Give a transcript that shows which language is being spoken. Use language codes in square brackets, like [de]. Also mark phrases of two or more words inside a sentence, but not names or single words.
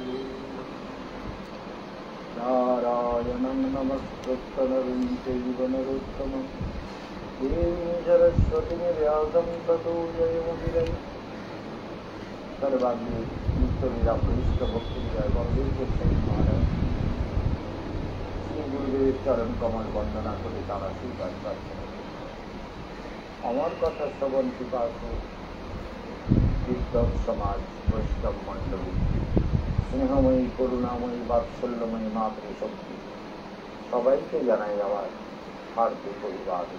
[sa] नारायणं नमस्कृत्य नरं चैव नरोत्तमं देवीं सरस्वतीं व्यासं ततो जयमुदीरये। सर्वाग्रे नित्यलीला प्रविष्ट भक्तिलीला वंदे कृष्ण महाराज। [bn] শ্রী গুরুদেব চরণ কমল বন্দনা করে তারা স্বীকার প্রার্থনা। আমার কথা শ্রবণ পিপাসু বিদ্বৎ সমাজ বৈষ্ণব মণ্ডলী, স্নেহময়ী করুণাময়ী বাৎসল্যময়ী মাতৃশক্তি, সবাইকে জানাই আমার হার্দিক অভিবাদন।